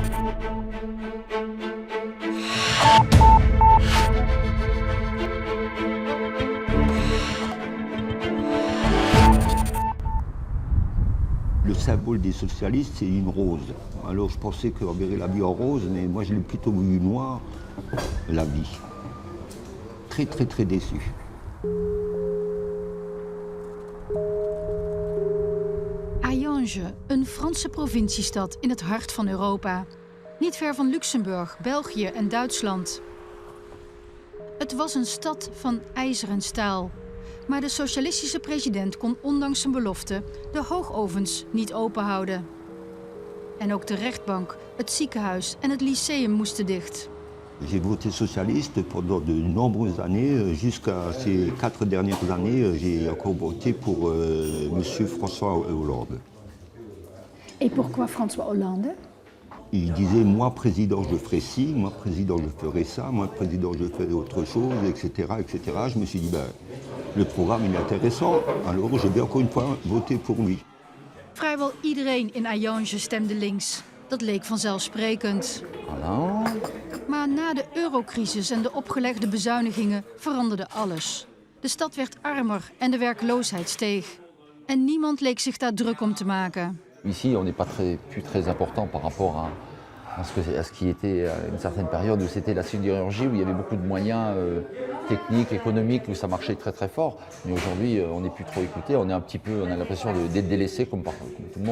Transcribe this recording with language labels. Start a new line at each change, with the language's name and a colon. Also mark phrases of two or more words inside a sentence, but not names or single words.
French: Le symbole des socialistes, c'est une rose. Alors je pensais qu'on verrait la vie en rose, mais moi je l'ai plutôt vu noir, la vie. Très très très déçu.
Dutch: Hayange, een Franse provinciestad in het hart van Europa. Niet ver van Luxemburg, België en Duitsland. Het was een stad van ijzer en staal. Maar de socialistische president kon ondanks zijn belofte de hoogovens niet openhouden. En ook de rechtbank, het ziekenhuis en het lyceum moesten dicht.
French: J'ai voté socialiste pendant de nombreuses années. Jusqu'à ces 4 dernières années, j'ai encore voté pour M. François Hollande. Et pourquoi François Hollande? Il disait, moi président je ferai ci, moi président je ferai ça, moi président je ferai autre chose, etc. etc. Je me suis dit, ben, le programme est intéressant, alors je vais encore une fois voter pour lui.
Dutch: Vrijwel iedereen in Hayange stemde links. Dat leek vanzelfsprekend. Voilà. Maar na de eurocrisis en de opgelegde bezuinigingen veranderde alles. De stad werd armer en de werkloosheid steeg. En niemand leek zich daar druk om te maken.
French: Ici, on n'est pas plus très important par rapport à ce qui était à une certaine période où c'était la sidérurgie, où il y avait beaucoup de moyens techniques, économiques, où ça marchait très très fort. Mais aujourd'hui, on n'est plus trop écouté, on a l'impression d'être délaissé comme tout le monde.